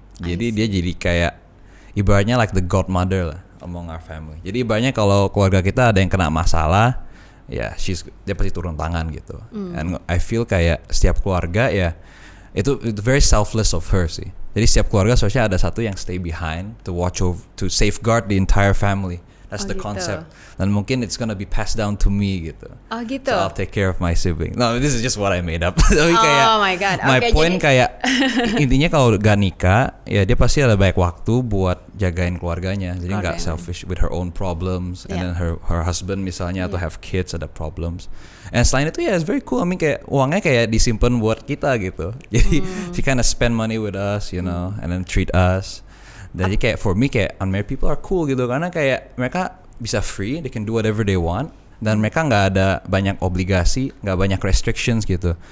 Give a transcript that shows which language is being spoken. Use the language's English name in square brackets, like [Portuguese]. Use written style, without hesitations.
[Indonesian] Jadi dia jadi kayak ibaratnya [English] like the godmother [Indonesian] lah [English] among our family. [Indonesian] Jadi ibaratnya kalau keluarga kita ada yang kena masalah, ya dia pasti turun tangan gitu. [English] And I feel [Indonesian] kayak setiap keluarga ya itu [English] very selfless of her sih. [Indonesian] Jadi setiap keluarga seharusnya ada satu yang [English] stay behind to watch over, to safeguard the entire family. That's the concept. [Indonesian] Dan mungkin [English] it's gonna be passed down to me gitu. [Indonesian] Oh gitu. [English] So I'll take care of my sibling. No, this is just what I made up. [Indonesian] Tapi kayak, [English] oh my god. My point [Indonesian] kayak intinya kalau gak nikah, ya dia pasti ada banyak waktu buat jagain keluarganya. Jadi nggak [English] selfish with her own problems, and then her husband [Indonesian] misalnya atau [English] have kids ada problems. [Indonesian] And selain itu ya [English] it's very cool. I mean [Indonesian] kayak uangnya kayak disimpan buat kita gitu. Jadi [English] she kinda spend money with us, you know, and then treat us. [Indonesian] Jadi kayak [English] for me [Indonesian] kayak [English] unmarried people are cool [Indonesian] gitu karena kayak mereka bisa free, [English] they can do whatever they want [Indonesian] dan mereka nggak ada banyak obligasi, nggak banyak restrictions gitu.